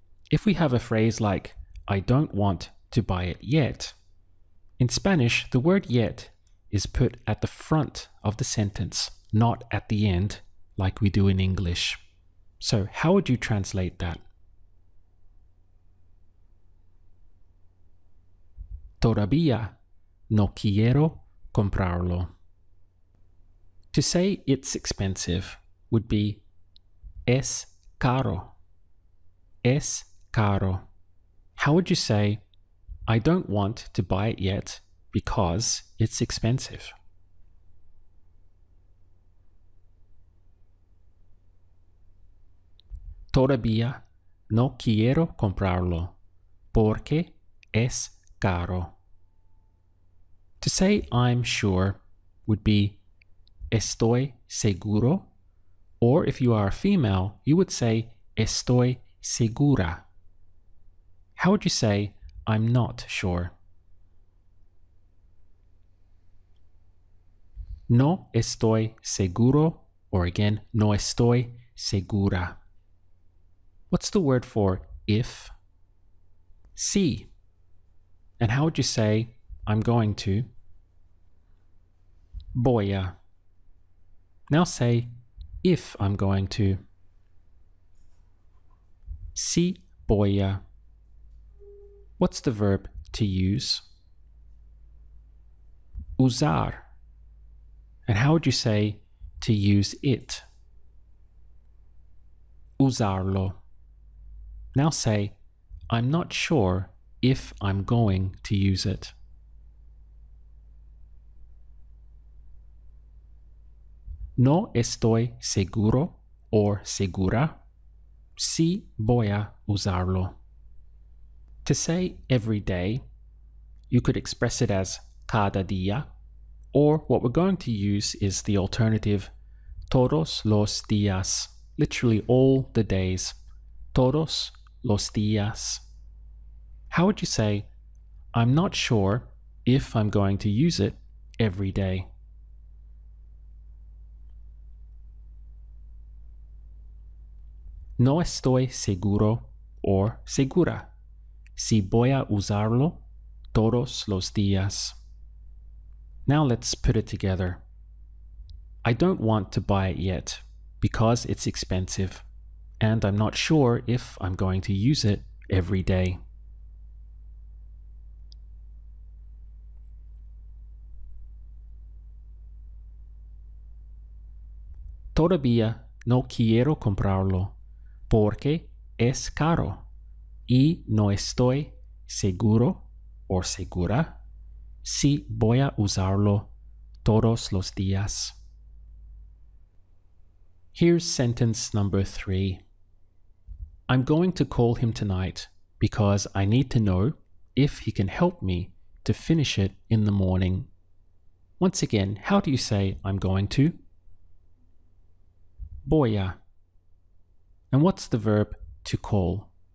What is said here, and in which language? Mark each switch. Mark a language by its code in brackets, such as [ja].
[en] If we have a phrase like, I don't want to buy it yet, in Spanish, the word yet is put at the front of the sentence, not at the end, like we do in English. So how would you translate that? [es] Todavía no quiero comprarlo. [en] To say it's expensive would be [es] es caro. Es caro. [en] How would you say, I don't want to buy it yet because it's expensive? [es] Todavía no quiero comprarlo porque es caro. [en] To say I'm sure would be [es] estoy seguro, [en] or if you are a female, you would say [es] estoy segura. [en] How would you say I'm not sure? [es] No estoy seguro, [en] or again, [es] no estoy segura. [en] What's the word for if? Sí. And how would you say I'm going to? [es] Voy a. [en] Now say if I'm going to. [es] Sí voy a. [en] What's the verb to use? [es] Usar. [en] And how would you say to use it? [es] Usarlo. [en] Now say, I'm not sure if I'm going to use it. [es] No estoy seguro or segura. sí voy a usarlo. [en] To say every day, you could express it as [es] cada día, [en] or what we're going to use is the alternative [es] todos los días, [en] literally all the days. [es] Todos los días. [en] How would you say, I'm not sure if I'm going to use it every day? [es] No estoy seguro o segura si voy a usarlo todos los días. [en] Now let's put it together. I don't want to buy it yet because it's expensive, and I'm not sure if I'm going to use it every day. [es] Todavía no quiero comprarlo porque es caro y no estoy seguro o segura si voy a usarlo todos los días. [en] Here's sentence number 3. I'm going to call him tonight because I need to know if he can help me to finish it in the morning. Once again, how do you say I'm going to? [es] Voy a. [en] And what's the verb to call?